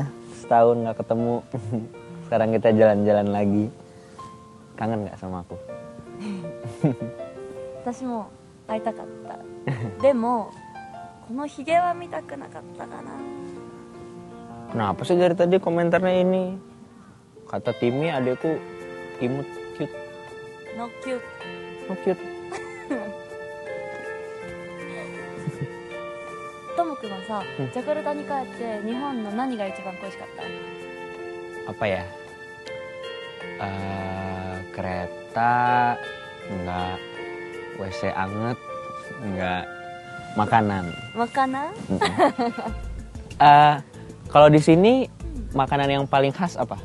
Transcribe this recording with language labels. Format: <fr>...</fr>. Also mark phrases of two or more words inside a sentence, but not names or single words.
<id>Setahun nggak ketemu. Sekarang kita jalan-jalan lagi. Kangen nggak sama aku?</id> <ja>私も会いたかった。でもこのヒゲは見たくなかったかな。</ja> <id>Kenapa sih dari tadi komentarnya ini? Kata Timmy adekku imut cute.</id> <en>No cute. Oh cute.</en> <ja>ともくんはさ、ジャカルタに帰って日本の何が一番恋しかった？</ja> <id>Apa ya? Kereta, enggak WC anget, enggak makanan. Makanan? Kalau di sini makanan yang paling khas apa?</id>